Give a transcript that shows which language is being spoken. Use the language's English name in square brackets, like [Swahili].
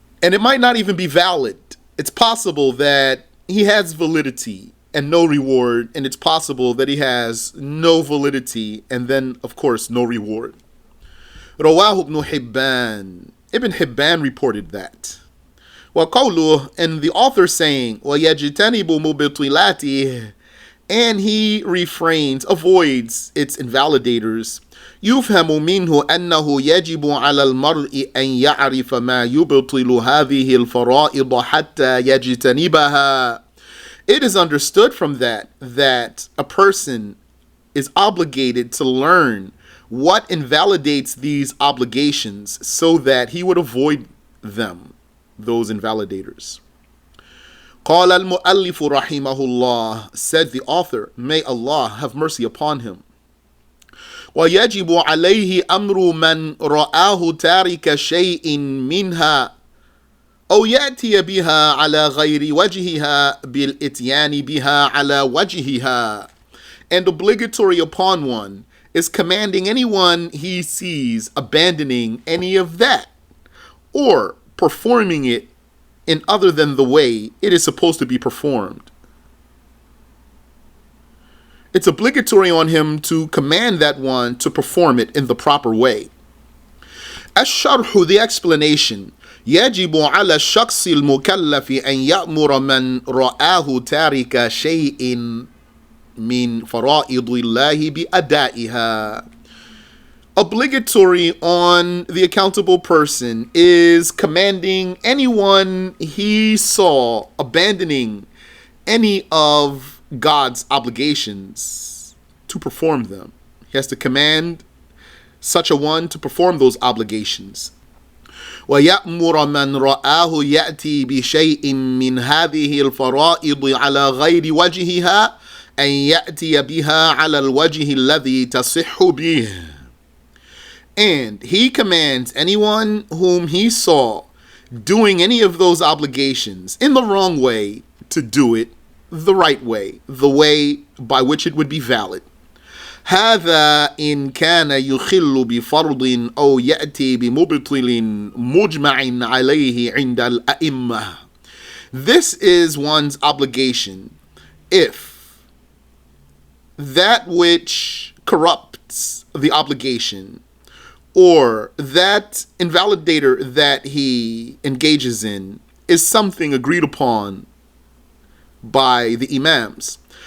[English] And it might not even be valid. It's possible that he has validity and no reward, and it's possible that he has no validity and then, of course, no reward. Rawahu ibn Hibban. Ibn Hibban reported that. [Arabic] وَقَوْلُهُ, [English] and the author saying, [Arabic] وَيَجْتَنِبُ مُبْطِلَاتِهِ, [English] and he refrains, avoids its invalidators. [Arabic] يفهم منه أنه يجب على المرء أن يعرف ما يبطل هذه الفرائض حتى يجتنبها. [English] It is understood from that a person is obligated to learn what invalidates these obligations so that he would avoid them, those invalidators. [Arabic] قال المؤلف رحمه الله, [English] said the author, may Allah have mercy upon him. [Arabic] ويجب عليه أمر من رآه تارك شيء منها أو يأتي بها على غير وجهها بالإتيان بها على وجهها. [English] And obligatory upon one is commanding anyone he sees abandoning any of that or performing it in other than the way it is supposed to be performed. It's obligatory on him to command that one to perform it in the proper way. [Arabic] الشرح, [English] the explanation. [Arabic] يجب على الشخص المكلف أن يأمر من رآه تارك شيء من فرائض الله بأدائها. [English] Obligatory on the accountable person is commanding anyone he saw abandoning any of God's obligations to perform them. He has to command such a one to perform those obligations. [Arabic] وَيَأْمُرَ مَنْ رَآهُ يَأْتِي بِشَيْءٍ مِّنْ هَذِهِ الْفَرَائِضِ عَلَى غَيْرِ وَجْهِهَا أَنْ يَأْتِيَ بِهَا عَلَى الْوَجْهِ الَّذِي تَصِحُّ بِهِ. [English] And he commands anyone whom he saw doing any of those obligations in the wrong way to do it the right way, the way by which it would be valid. [Arabic] هذا إن كان يخل بفرض أو يأتي بمبطل مجمع عليه عند الأئمة. [English] This is one's obligation if that which corrupts the obligation or that invalidator that he engages in is something agreed upon by the imams.